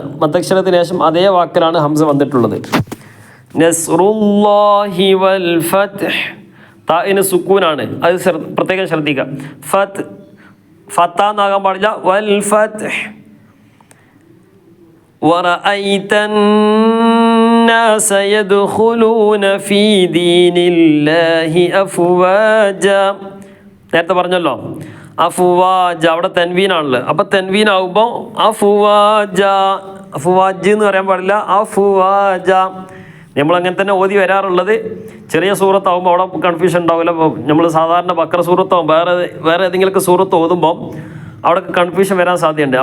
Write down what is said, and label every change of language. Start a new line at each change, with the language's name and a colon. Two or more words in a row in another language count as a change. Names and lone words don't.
Malayalam: മദ്ദക്ഷരത്തിന് ശേഷം അതേ വാക്കിലാണ് ഹംസ വന്നിട്ടുള്ളത്.
Arabic: نصر الله والفتح.
Malayalam: താഇന് സുക്കൂനാണ്. അത് പ്രത്യേകം ശ്രദ്ധിക്കുക. ഫത്ത എന്നാകാൻ പാടില്ല.
Arabic: والفتح. ورأيت الناس يدخلون في دين الله أفواجا.
Malayalam: നേരത്തെ പറഞ്ഞല്ലോ അഫ്വാജ. അവിടെ തൻവീനാണല്ലോ. അപ്പം തൻവീനാകുമ്പോൾ അഫ്വാജ, അഫ്വാജ് എന്ന് പറയാൻ പാടില്ല. അഫ്വാജ. നമ്മളങ്ങനെ തന്നെ ഓതി വരാറുള്ളത്. ചെറിയ സൂറത്താകുമ്പോൾ അവിടെ കൺഫ്യൂഷൻ ഉണ്ടാവില്ല. നമ്മൾ സാധാരണ ബക്കറ സൂറത്താവും വേറെ ഏതെങ്കിലുമൊക്കെ സൂറത്ത് ഓതുമ്പോൾ അവിടെ കൺഫ്യൂഷൻ വരാൻ സാധ്യതയുണ്ട്.